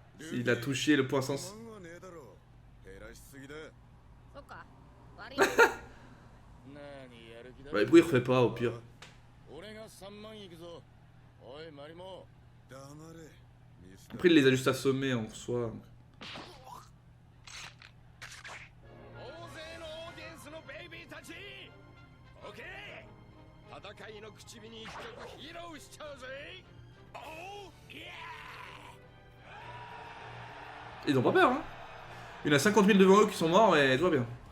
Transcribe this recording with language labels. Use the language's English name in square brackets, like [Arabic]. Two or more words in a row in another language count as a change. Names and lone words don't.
[French] Il a touché le point sens. Ouais, pourquoi il refait pas au pire? Après, il les a juste assommés en soi. [Japanese] 戦いの口火に一曲披露しちゃうぜ。おう、イエー。 [French] Ils ont pas peur, hein. Il y en a 50 000 devant eux qui sont morts et tout va bien.